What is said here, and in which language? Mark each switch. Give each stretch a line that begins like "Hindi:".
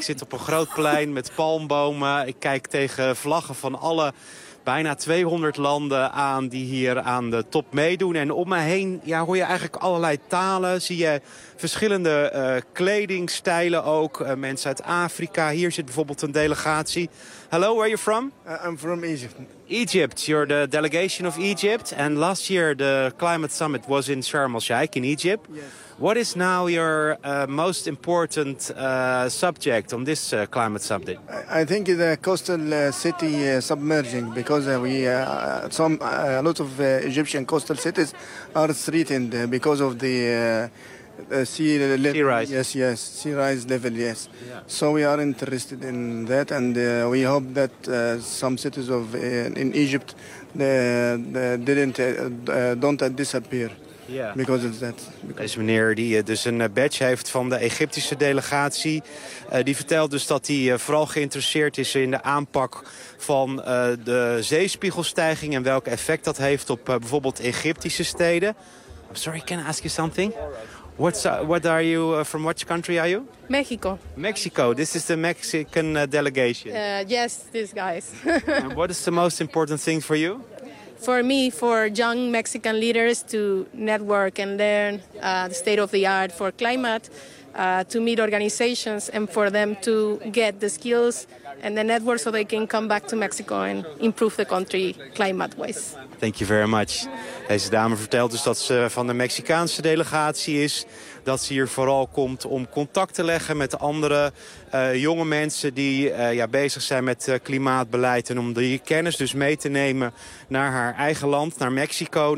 Dutch: Ik zit op een groot plein met palmbomen. Ik kijk tegen vlaggen van alle bijna 200 landen aan die hier aan de top meedoen. En om me heen hoor je eigenlijk allerlei talen. Zie je verschillende kledingstijlen ook. Mensen uit Afrika. Hier zit bijvoorbeeld een delegatie.
English: Hello, where are you from? I'm from Egypt. Egypt. You're the delegation of Egypt. And last year the climate summit was in Sharm el-Sheikh in Egypt. Yes. What is now your most important subject on this climate summit? I think the coastal city submerging, because we a lot of Egyptian coastal cities are threatened because of the sea rise. Yes, sea rise level, yes. Yeah. So we are interested in that, and we hope that some cities of in Egypt don't disappear. Yeah. Because of that.
Dutch: Deze meneer die dus een badge heeft van de Egyptische delegatie. Die vertelt dus dat hij vooral geïnteresseerd is in de aanpak van de zeespiegelstijging en welk effect dat heeft op bijvoorbeeld Egyptische steden.
English: I'm sorry, can I ask you something? What are you from? Which country are you? Mexico. Mexico. This is the Mexican delegation. Yes, these guys. And what is the most important thing for you? For me, for young Mexican leaders to network and learn the state of the art for climate, to meet organizations and for them to get the skills and the network so they can come back to Mexico and improve the country climate-wise. Thank you very much.
Dutch: Deze dame vertelt dus dat ze van de Mexicaanse delegatie is, dat ze hier vooral komt om contact te leggen met andere jonge mensen die bezig zijn met klimaatbeleid en om die kennis dus mee te nemen naar haar eigen land, naar Mexico.